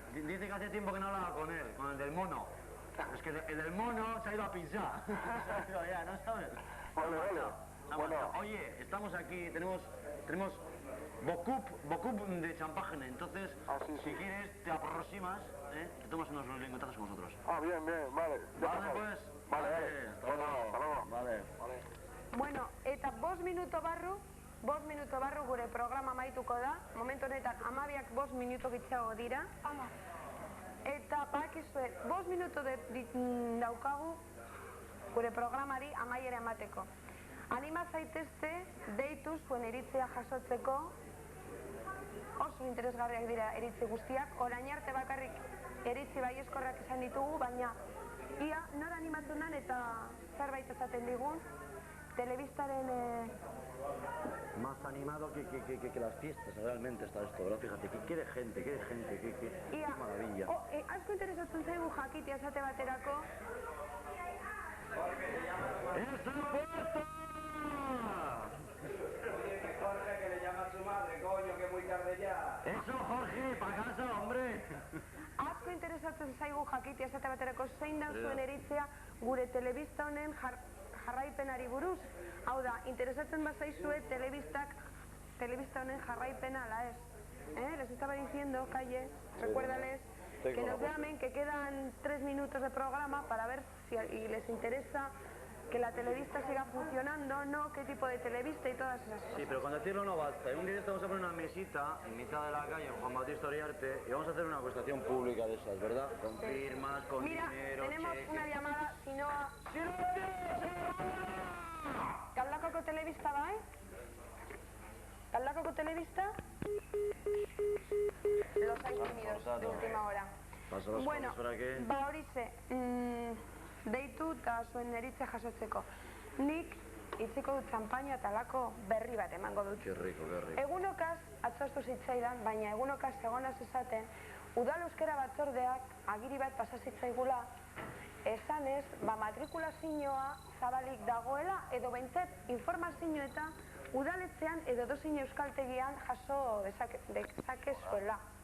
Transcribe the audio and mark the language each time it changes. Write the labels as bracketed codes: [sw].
[es] Dice que hace tiempo que no hablaba con él, con el del mono. Es que el del mono se ha ido a pinchar. Se ha ido ya, ¿no sabes? Vale. Bueno. Oye, estamos aquí, tenemos Bocup de champagne, entonces, si quieres, te aproximas, te tomas unos lingüetazos con nosotros. Ah, bien, vale. Vale, pues. Vale, hasta luego. Vale. [eu] Bueno, eta 5 minuto barru gure programa amaituko da. Momentu honetan 12 minutu gitzago dira. Eta bakizue 5 minutu daukagu gure programari amaiera emateko. Anima zaitezte deitu zuen iritzia jasotzeko. Oso interesgarriak dira iritzi guztiak. Orain arte bakarrik iritzi baiezkorrak izan ditugu, baina ia nor animatzen den eta zerbait esaten digun. Telebistaren... [es] Más animado que las fiestas, realmente está esto, ¿verdad? Fíjate, que quiere gente, qué maravilla. [eu] Asko interesatzen zaigu jakitea esate baterako. [es] ¡Es el puerto! Jorge, que le llama a su madre, coño, que muy tarde ya. ¡Eso, Jorge, para casa, hombre! [eu] Asko interesatzen zaigu jakitea esate baterako zein da zuen iritzia gure telebista honen jarraipenari buruz. Hau da, interesatzen bazaizue telebista honen jarraipena ala ez. [es] Les estaba diciendo, Calle, recuérdales que nos llamen, que quedan 3 minutos de programa para ver si les interesa que la televista siga funcionando, no, qué tipo de televista y todas esas cosas. Sí, pero con decirlo no basta. Un día vamos a poner una mesita en mitad de la calle en Juan Bautista Oriarte y vamos a hacer una acuestación pública de esas, ¿verdad? Con firmas, con dinero, tenemos cheques. una llamada, si no... [eu] Galdakako telebista bai? Galdakako telebista? [es] Los hay tímidos de última hora. [eu] Bueno, ba horize, deitu eta zuen eritze jasotzeko. Nik itziko dut txampaina eta lako berri bat emango dut. [es] Qué rico. [eu] Egunokaz, atzaztu zitzaidan, baina egunokaz egonaz esaten, Udal Euskara Batzordeak agiri bat pasazitzaigula, esanez, matrikulazioa zabalik dagoela, edo bentzet informazio eta udaletzean edo dozin euskaltegian jaso dezakezuela.